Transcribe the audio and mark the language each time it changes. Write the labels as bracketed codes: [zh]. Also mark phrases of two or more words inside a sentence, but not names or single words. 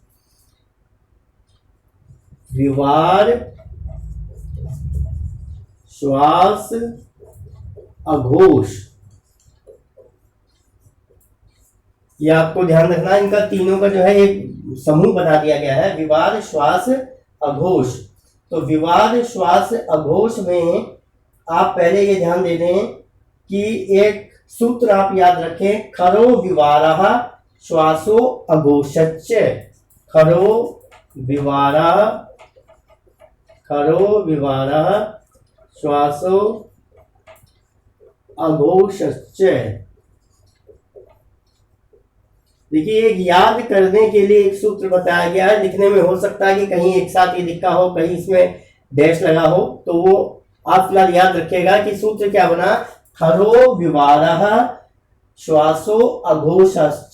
[hi] विवार, श्वास, अघोष, ये आपको ध्यान रखना, इनका तीनों का जो है एक समूह बना दिया गया है, विवार, श्वास, अघोष। तो विवार, श्वास, अघोष में आप पहले ये ध्यान दे दें कि एक सूत्र आप याद रखें, [sa] खरो विवारः श्वासो अघोषच्च। खरो विवारः, खरो विवारः श्वासो अघोषच्च। [hi] देखिए, एक याद करने के लिए एक सूत्र बताया गया है, लिखने में हो सकता है कि कहीं एक साथ ये लिखा हो, कहीं इसमें डैश लगा हो, तो वो आप फिलहाल याद रखिएगा कि सूत्र क्या बना, [sa] खरो विवारः श्वासो अघोषश्च।